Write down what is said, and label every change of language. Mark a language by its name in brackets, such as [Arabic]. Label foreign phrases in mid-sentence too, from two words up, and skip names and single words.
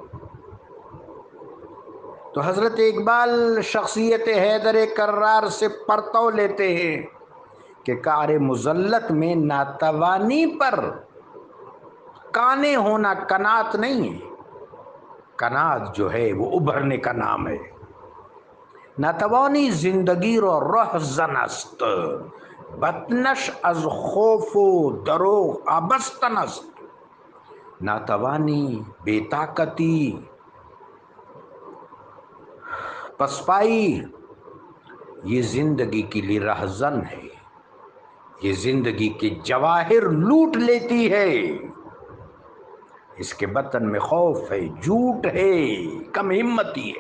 [Urdu] تو حضرت اقبال شخصیت حیدر کرار سے پرتو لیتے ہیں کہ کار مزلت میں ناتوانی پر کانے ہونا کنات نہیں ہے، کنات جو ہے وہ ابھرنے کا نام ہے. [Persian] ناتوانی زندگی رو رهزن است، بطنش از خوف و دروغ آبستن است. ناتوانی، [Urdu] بے طاقتی، پسپائی یہ زندگی کے لیے رہزن ہے، یہ زندگی کے جواہر لوٹ لیتی ہے. اس کے بطن میں خوف ہے، جھوٹ ہے، کم ہمتی ہے.